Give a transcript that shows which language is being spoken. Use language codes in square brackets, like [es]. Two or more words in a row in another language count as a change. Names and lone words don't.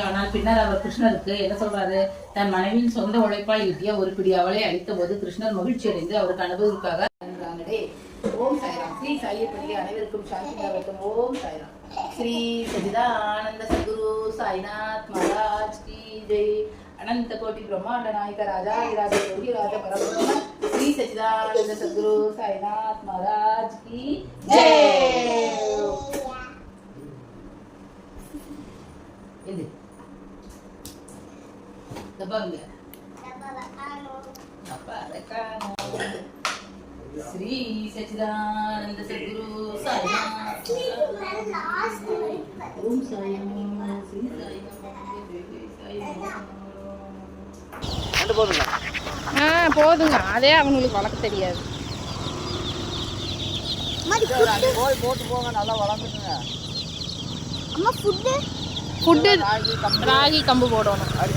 [ta] ஆனால் பின்னர் அவர் கிருஷ்ணருக்கு என்ன சொல்றாரு? தன் மனைவியின் சொந்த உழைப்பால் ஈட்டிய ஒரு பிடி அவளை அளித்த போது கிருஷ்ணர் மகிழ்ச்சி அடைந்து அவருக்கு அனுபவிக்காக. ஓம் சாய்ராம். ஸ்ரீ சாயப்பள்ளி அனைவருக்கும் சாந்தி நிலவட்டும். ஓம் சாய்ராம். [hi] श्री सच्चिदानंद सद्गुरु साईनाथ महाराज की जय. अनंत कोटि ब्रह्मांड नायक राजा राजा योगी राजा परब्रह्म श्री सच्चिदानंद सद्गुरु साईनाथ महाराज की जय. [ta] இது தபாங்க [hi] श्री सच्चिदानंद सद्गुरु साईनाथ ओम साईं श्री साईं. [ta] போதுங்க. அதே அவங்களுக்கு வளர்க்க தெரியாது. ஃபுட்டு ராகி கம்பு போடணும்.